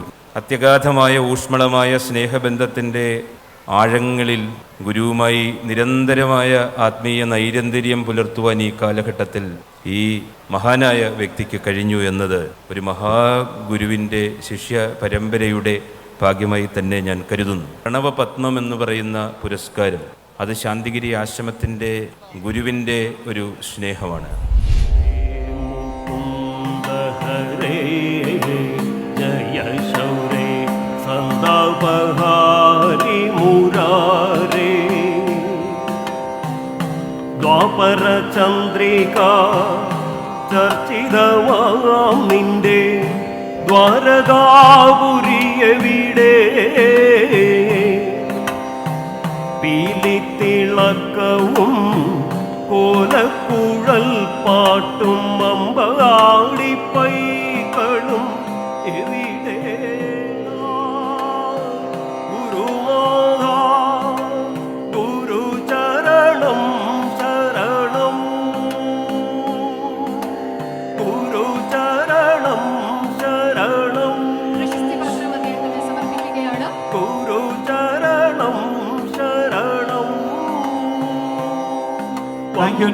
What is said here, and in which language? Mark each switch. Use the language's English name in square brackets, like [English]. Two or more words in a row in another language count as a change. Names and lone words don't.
[Malayalam] അത്യഗാധമായ ഊഷ്മളമായ സ്നേഹബന്ധത്തിൻ്റെ ആഴങ്ങളിൽ ഗുരുവുമായി നിരന്തരമായ ആത്മീയ നൈരന്തര്യം പുലർത്തുവാൻ ഈ കാലഘട്ടത്തിൽ ഈ മഹാനായ വ്യക്തിക്ക് കഴിഞ്ഞു എന്നത് ഒരു മഹാഗുരുവിൻ്റെ ശിഷ്യ പരമ്പരയുടെ ഭാഗ്യമായി തന്നെ ഞാൻ കരുതുന്നു. പ്രണവപത്മം എന്ന് പറയുന്ന പുരസ്കാരം അത് ശാന്തിഗിരി ആശ്രമത്തിൻ്റെ ഗുരുവിൻ്റെ ഒരു സ്നേഹമാണ്. [Sanskrit] जय शौरे सदापहारि मुरारे द्वापर चंद्रिका चर्चितवाम निंदे द्वारकापुरियവിടെ [Malayalam] പീലിത്തിളക്കവും കോലക്കുഴൽ പാട്ടും അമ്പകാടിപ്പൈകളും എവിടെ ഗുരുനാഥ ഗുരുചരണം ശരണം ഗുരുചരണം ശരണം പ്രശസ്തി പത്രം അദ്ദേഹത്തിന് സമർപ്പിക്കുകയാണ്. ഗുരുചരണം ശരണം. [English] Thank you.